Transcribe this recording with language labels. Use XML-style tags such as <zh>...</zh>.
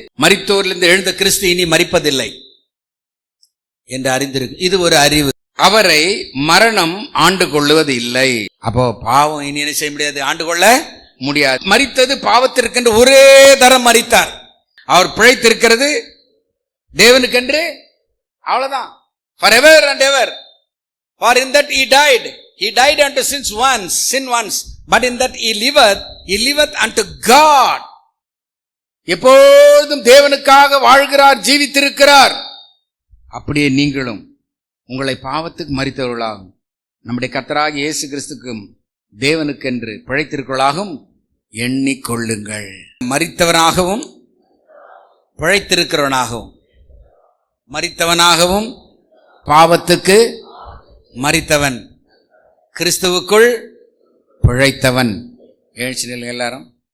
<ta>மரித்தோரிலிருந்து எழுந்த கிறிஸ்து இனி மரிப்பதில்லை என்று அறிந்திருக்கு. இது ஒரு அறிவு. அவரை மரணம் ஆண்டு கொள்ளுவது இல்லை. அப்போ பாவம் இனி என்ன செய்ய முடியாது, ஆண்டு கொள்ள முடியாது. மரித்தது பாவத்திற்கென்று ஒரே தரம் மரித்தார். அவர் பிழைத்திருக்கிறது தேவனுக்கென்று, அவ்வளவுதான்.</ta> <en>forever and ever. For in that he died unto sin once, but in that he liveth unto God.</en> <ta>எப்பொழுதும் தேவனுக்காக வாழ்கிறார், ஜீவித்திருக்கிறார். அப்படியே நீங்களும் உங்களை பாவத்துக்கு மரித்தவர்களாகும் நம்முடைய கர்த்தராகிய இயேசு கிறிஸ்துக்கும் தேவனுக்கென்று பிழைத்திருக்கிறவர்களாகவும் எண்ணிக்கொள்ளுங்கள். மரித்தவனாகவும் பிழைத்திருக்கிறவனாகவும், மரித்தவனாகவும் பாவத்துக்கு மரித்தவன், கிறிஸ்துவுக்குள் பிழைத்தவன். எழுச்சி நிலை எல்லாரும்.</ta>